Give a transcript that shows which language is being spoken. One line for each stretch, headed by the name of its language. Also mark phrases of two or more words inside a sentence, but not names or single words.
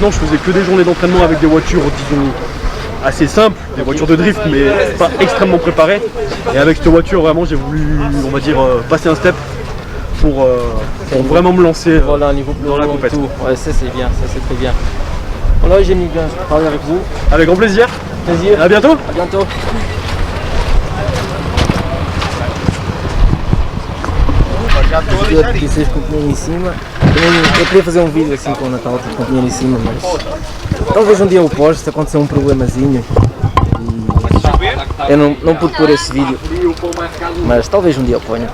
French: Jusqu'à maintenant je faisais que des journées d'entraînement avec des voitures disons assez simples, des voitures de drift mais pas extrêmement préparées. Et avec cette voiture vraiment j'ai voulu, on va dire, passer un step pour vraiment me lancer Voilà, un niveau plus dans la haut et compétition. tout. Ouais, ça c'est bien, ça c'est très bien. Voilà, j'ai mis bien parler avec vous. Avec grand plaisir. Plaisir. À bientôt. À bientôt.
Portuguese: Eu disse com o companheiro em cima. Eu queria fazer um vídeo assim com o Natal, com o companheiro em cima, mas talvez um dia eu poste se acontecer um problemazinho. E eu não pude pôr esse vídeo, mas talvez um dia eu ponha.